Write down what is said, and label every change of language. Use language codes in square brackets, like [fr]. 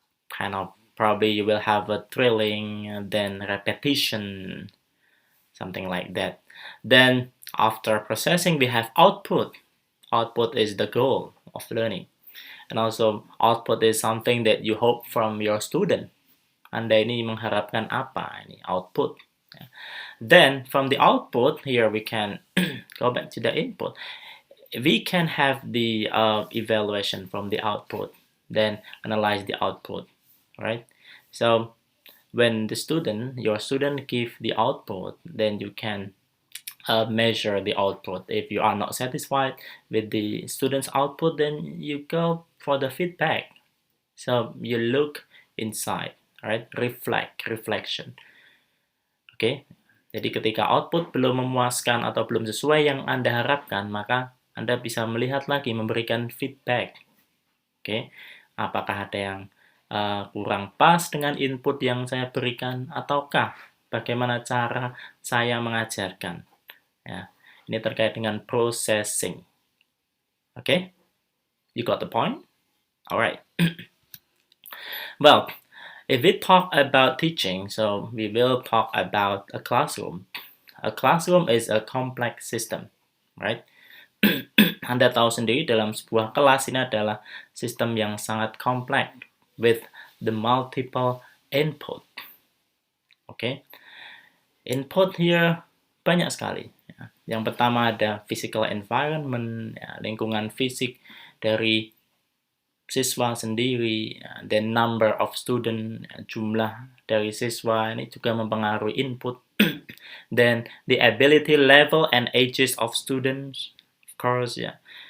[en] Kind of probably you will have a drilling, then repetition, something like that. Then after processing, we have output. Output is the goal of learning. And also output is something that you hope from your student. [id] Anda ini mengharapkan apa? Ini output. [en] Then from the output, here we can go back to the input. We can have the evaluation from the output, then analyze the output, right? So when your student give the output, then you can measure the output. If you are not satisfied with the student's output, then you go for the feedback. So you look inside, right? Reflection. Oke. [id] Jadi ketika output belum memuaskan atau belum sesuai yang Anda harapkan, maka Anda bisa melihat lagi, memberikan feedback. Oke. Apakah ada yang kurang pas dengan input yang saya berikan, ataukah bagaimana cara saya mengajarkan? Ya, ini terkait dengan processing. [en] Okay, you got the point? Alright. Well, if we talk about teaching, so we will talk about a classroom. A classroom is a complex system, right? [id] Anda tahu sendiri, dalam sebuah kelas ini adalah sistem yang sangat kompleks [en] with the multiple input. Okay, input here [id] banyak sekali. Yang pertama ada physical environment, ya, lingkungan fisik dari siswa sendiri, ya, [en] then number of student, [id] ya, jumlah dari siswa ini juga mempengaruhi input. [en] Then the ability level and ages of students, of course, ya.